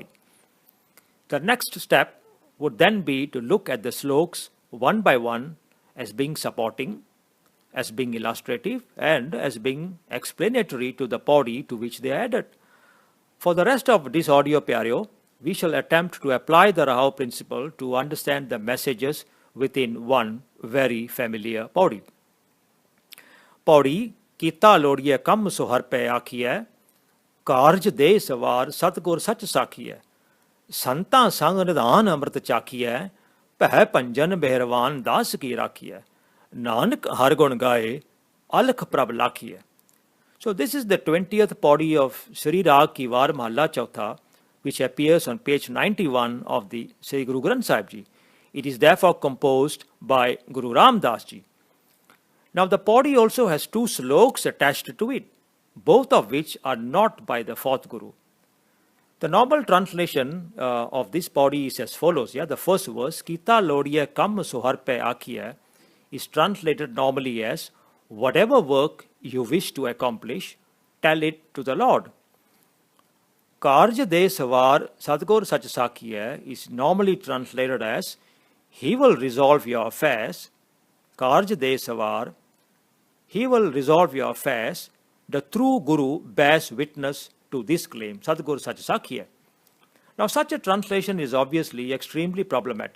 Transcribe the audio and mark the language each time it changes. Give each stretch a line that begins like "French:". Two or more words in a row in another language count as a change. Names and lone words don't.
English: The next step would then be to look at the sloks one by one as being supporting, as being illustrative, and as being explanatory to the pauri to which they are added. For the rest of this audio pario, we shall attempt to apply the Rahao principle to understand the messages within one very familiar pauri.
Punjabi: ਪਉੜੀ, ਕੀਤਾ ਲੋੜੀਐ ਕੰਮੁ ਸੁਹਰਿ ਪਹਿ ਆਖੀਐ, ਕਾਰਜੁ ਦੇਇ ਸਵਾਰਿ ਸਤਿਗੁਰ ਸਚੁ ਸਾਖੀਐ, ਸੰਤਾ ਸੰਗਿ ਨਿਧਾਨੁ ਅੰਮ੍ਰਿਤੁ ਚਾਖੀਐ, ਭੈ ਭੰਜਨ ਮਿਹਰਵਾਨ ਦਾਸ ਕੀ ਰਾਖੀਐ, ਨਾਨਕ ਹਰਿ ਗੁਣ ਗਾਇ, ਅਲਖੁ ਪ੍ਰਭੁ ਲਖੀਐ.
English: So this is the 20th pauri of Sri Rag Ki Var Mahalla Chautha, which appears on page 91 of the Sri Guru Granth Sahib Ji. It is therefore composed by Guru Ram Das Ji. Now the pauri also has 2 sloks attached to it, both of which are not by the 4th Guru. The normal translation of this pauri is as follows. The first verse,
Punjabi: ਕੀਤਾ ਲੋੜੀਐ ਕੰਮੁ ਸੁਹਰਿ ਪਹਿ ਆਖੀਐ,
English: is translated normally as, whatever work you wish to accomplish, tell it to the Lord.
Punjabi: ਕਾਰਜੁ ਦੇਇ ਸਵਾਰਿ ਸਤਿਗੁਰ ਸਚੁ ਸਾਖੀਐ
English: is normally translated as, he will resolve your affairs.
Punjabi: ਕਾਰਜੁ ਦੇਇ ਸਵਾਰਿ,
English: he will resolve your affairs. The true Guru bears witness to this claim,
Punjabi: ਸਤਿਗੁਰ ਸਚੁ ਸਾਖੀਐ.
English: Now such a translation is obviously extremely problematic.